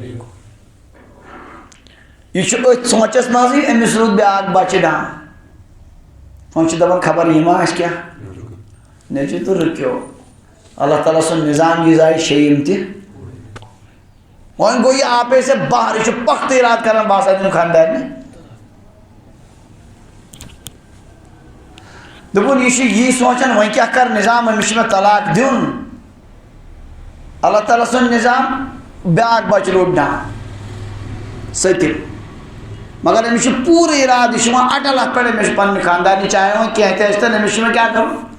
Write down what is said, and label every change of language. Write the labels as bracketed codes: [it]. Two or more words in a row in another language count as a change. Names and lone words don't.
[ks] یہِ چھُ أتھۍ سونٛچس منٛزٕے أمِس روٗد بیٛاکھ بچہِ ڈان وۄنۍ چھِ دپان خبر یہِ ما آسہِ کیٛاہ نیٚچوٗ تہٕ رُکیو اللہ تعالیٰ سُنٛد نظام یہِ زایہِ شیٚیِم تہِ وۄنۍ گوٚو یہِ [ur] آپے سے باہر [ks] یہِ چھُ پختہٕ ارادٕ کران بہٕ ہسا دِمہٕ خانٛدارنہِ دوٚپُن یہِ چھُ یی سونٛچان وۄنۍ کیٛاہ کرٕ نظام أمِس چھُ مےٚ طلاق دیُن اللہ تعالیٰ سُنٛد نظام بیٛاکھ بچہِ روٗد ڈان سٔتِم مگر أمِس چھُ پوٗرٕ ارادٕ یہِ چھُ وۄنۍ اٹل اتھ پٮ۪ٹھ أمِس چھُ پننہِ خانٛدارنہِ چاہے وۄنۍ کینٛہہ تہِ ٲسۍتن أمِس چھُ وۄنۍ کیٛاہ کرُن